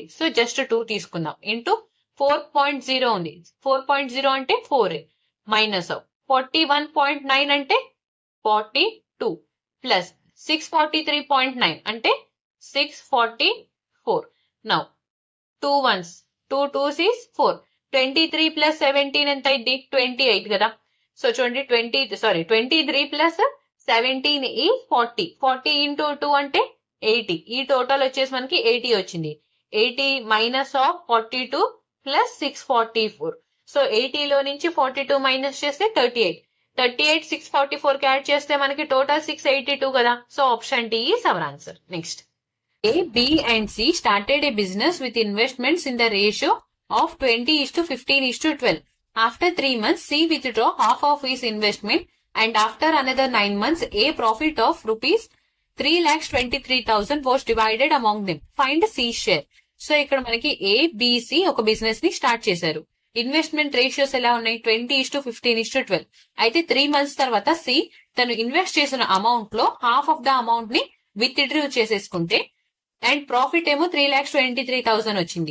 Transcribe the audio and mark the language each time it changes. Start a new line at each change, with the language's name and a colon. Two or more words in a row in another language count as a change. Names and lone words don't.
English: so just
Telugu: 2 తీసుకుందాం. ఇంటూ 4.0 ఉంది. 4.0 అంటే 4 మైనస్ 41.9 అంటే 42 ప్లస్ 643.9 అంటే 644.
English: నౌ 2 1s, 2 2s is 4.
Telugu: 23 ప్లస్ 17 ఎంత అయింది? 28 కదా. సో చూడండి, 23 ప్లస్ 17 ఈ 40. 40 ఇంటూ 2 అంటే 80. ఈ టోటల్ వచ్చేసి మనకి 80 వచ్చింది.
English: 80 minus of 42 plus 644.
Telugu: సో 80 లో నుంచి 42 మైనస్ చేస్తే 38. 38 644 కి యాడ్ చేస్తే మనకి టోటల్ 682 కదా.
English: So option D is our answer. నెక్స్ట్, A, B and C started a business with investments in the ratio of 20:15:12. After 3 months, C withdraw half of his investment and after another 9 months, A profit of rupees 3,23,000 was divided among them. Find C share.
Telugu: సో ఇక్కడ మనకి A, B, C ఒక బిజినెస్ ని స్టార్ట్ చేశారు.
English: investment ratios
Telugu: ఎలా ఉన్నాయి? 20:15:12. అయితే 3 months తర్వాత C తను ఇన్వెస్ట్ చేసిన అమౌంట్ లో
English: half of the amount
Telugu: ని విత్డ్రా చేసేసుకుంటే
English: and profit
Telugu: ఏమో 3,23,000 వచ్చింది.